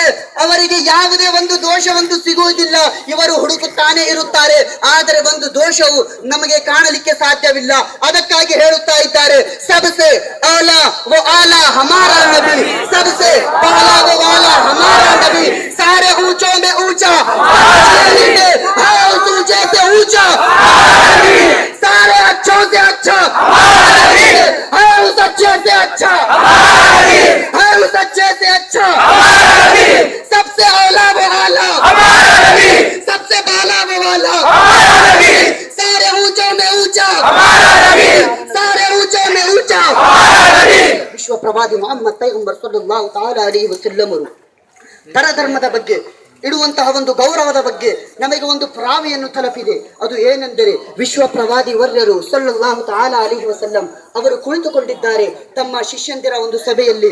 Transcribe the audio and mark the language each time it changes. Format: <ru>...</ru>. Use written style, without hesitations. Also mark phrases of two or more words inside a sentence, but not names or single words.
<kn>ಅವರಿಗೆ ಯಾವುದೇ ಒಂದು ದೋಷವೊಂದು ಸಿಗುವುದಿಲ್ಲ. ಇವರು ಹುಡುಕುತ್ತಾನೆ ಇರುತ್ತಾರೆ. ಆದರೆ ಒಂದು ದೋಷವು ನಮಗೆ ಕಾಣಲಿಕ್ಕೆ ಸಾಧ್ಯವಿಲ್ಲ. ಅದಕ್ಕಾಗಿ ಹೇಳುತ್ತಾ ಇದ್ದಾರೆ,</kn> <ur>سب سے اعلیٰ وہ اعلیٰ ہمارا نبی، سب سے بالا وہ بالا ہمارا نبی، سارے اونچوں میں اونچا ہے اس اونچے سے اونچا، سارے اچھوں سے اچھا ہے اس اچھے سے اچھا، ہے اس اچھے سے اچھا، سب سے اولا وہ اعلیٰ، سب سے بالا وہ والا، سارے اونچوں میں اونچا، سارے اونچوں میں اونچا.</ur> <kn>ವಿಶ್ವ ಪ್ರವಾದಿ ಮೊಹಮ್ಮದ್ ಪೈಗಂಬರ್</kn> <ar>صلى الله تعالى عليه وسلم</ar> <kn>ಪರಧರ್ಮದ ಬಗ್ಗೆ ಇಡುವಂತಹ ಒಂದು ಗೌರವದ ಬಗ್ಗೆ ನಮಗೆ ಒಂದು ಪುರಾವೆಯನ್ನು ತಲುಪಿದೆ. ಅದು ಏನೆಂದರೆ, ವಿಶ್ವ ಪ್ರವಾದಿ ವರ್ಯರು</kn> <ar>صلى الله تعالى عليه وسلم</ar> <kn>ಅವರು ಕುಳಿತುಕೊಂಡಿದ್ದಾರೆ ತಮ್ಮ ಶಿಷ್ಯಂದಿರ ಒಂದು ಸಭೆಯಲ್ಲಿ.</kn>